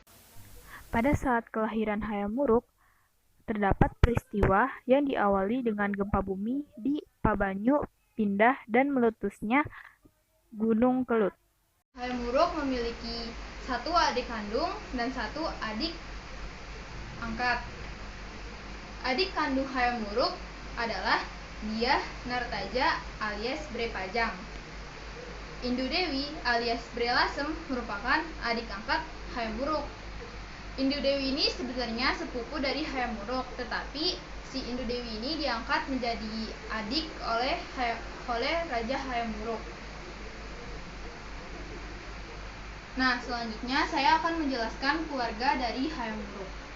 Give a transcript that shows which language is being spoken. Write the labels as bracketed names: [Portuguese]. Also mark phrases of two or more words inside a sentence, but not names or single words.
[Indonesian] Pada saat kelahiran Hayam Wuruk, terdapat peristiwa yang diawali dengan gempa bumi di Pabanyu pindah dan meletusnya Gunung Kelut. Hayam Wuruk memiliki satu adik kandung dan satu adik angkat. Adik kandung Hayam Wuruk adalah Diah Nartaja alias Bre Pajang. Indu Dewi alias Bre Lasem merupakan adik angkat Hayam Wuruk. Indu Dewi ini sebenarnya sepupu dari Hayam Wuruk, tetapi si Indu Dewi ini diangkat menjadi adik oleh Raja Hayam Wuruk. Nah, selanjutnya saya akan menjelaskan keluarga dari Hayam Wuruk.